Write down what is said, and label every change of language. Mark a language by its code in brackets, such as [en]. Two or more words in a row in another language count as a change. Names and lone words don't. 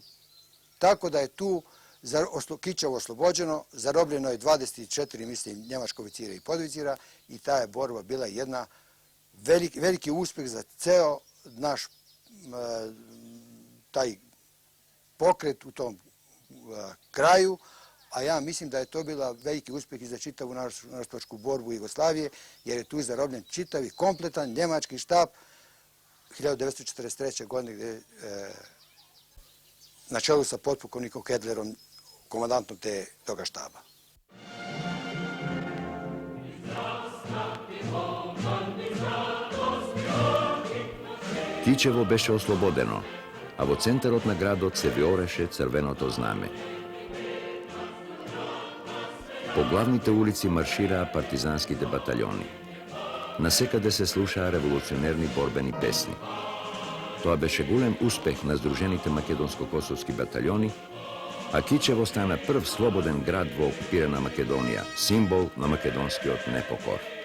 [sr] Tako da je tu Kičevo oslobođeno, zarobljeno je 24, mislim, njemačkih oficira i podoficira, i ta je borba bila jedna veliki uspeh za ceo naš taj pokret u tom kraju, a ja mislim da je to bila veliki uspeh i za čitavu narodnooslobodilačku borbu Jugoslavije, jer je tu zarobljen čitavi kompletan njemački štab 1943. godine, gde na čelu sa potpukovnikom Hedlerom, komandantom toga štaba. [mk] Kičevo беше ослободено, а во центарот на градот се виореше црвеното знаме. По главните улици маршираа партизанските батальони. Насекаде се слушаа револуционерни борбени песни. Тоа беше голем успех на Сдружените македонско-косовски батальони, а Кичево стана прв слободен град во окупирана Македонија, символ на македонскиот непокор.